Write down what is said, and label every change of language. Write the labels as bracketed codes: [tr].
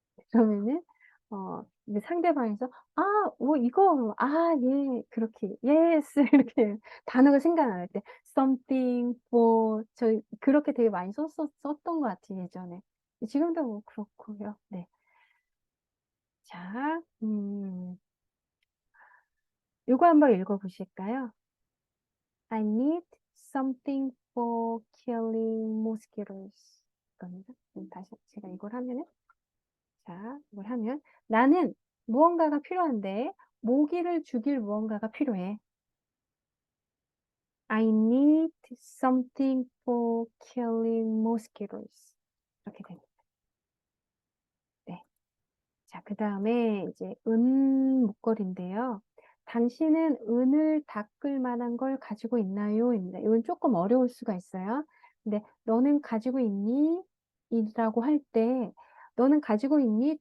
[ko] 그러면은 이제 상대방에서 이거 예 그렇게 yes 이렇게 단어가 생각 안 날 때 [en] something for [ko] 저 그렇게 되게 많이 썼던 것 같아요 예전에. 지금도 뭐 그렇고요. 네. 자, 요거 한번 읽어보실까요? [en] I need something for killing mosquitoes. [ko] 겁니다. 다시 제가 이걸 하면은 이걸 하면 나는 무언가가 필요한데 모기를 죽일 무언가가 필요해. [en] I need something for killing mosquitoes. [ko] 이렇게 됩니다. 네. 자, 그 다음에 이제 은 목걸이인데요. 당신은 은을 닦을 만한 걸 가지고 있나요? 입니다. 이건 조금 어려울 수가 있어요. 근데 너는 가지고 있니? 이라고 할 때 너는 가지고 있니?